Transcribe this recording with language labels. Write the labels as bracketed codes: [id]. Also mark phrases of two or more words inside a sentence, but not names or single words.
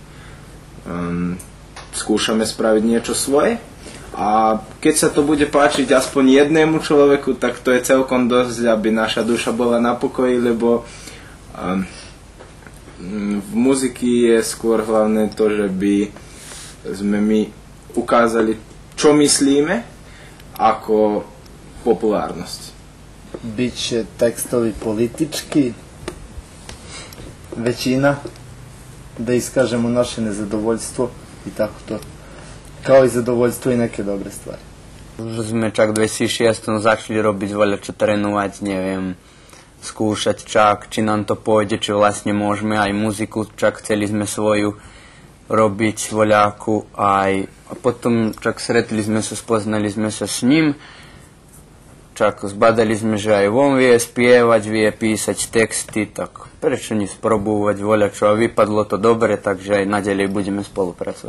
[sk] Skúšame spraviť niečo svoje a keď sa to bude páčiť aspoň jednému človeku, tak to je celkom dosť, aby naša duša bola na pokoji, lebo v muziky je skôr hlavné to, že by sme my ukázali, čo myslíme, ako populárnosť. [sr] Biće tekstovi politički, većina, da iskažemo naše nezadovoljstvo i tako to. Kao i zadovoljstvo i neke dobre stvari. [sk] Už sme čak 2006 začali robiť voľačo, trénovať, neviem, skúšať čak, či nám to pôjde, či vlastne môžeme aj muziku, čak chceli sme svoju robiť voľáku aj a potom čak sretli sme sa, spoznali sme sa s ním, čak zbadali sme, že aj on vie spievať, vie písať texty, tak prečo nesprobúvať voľačo a vypadlo to dobre, takže aj naďalej budeme spolupracovať.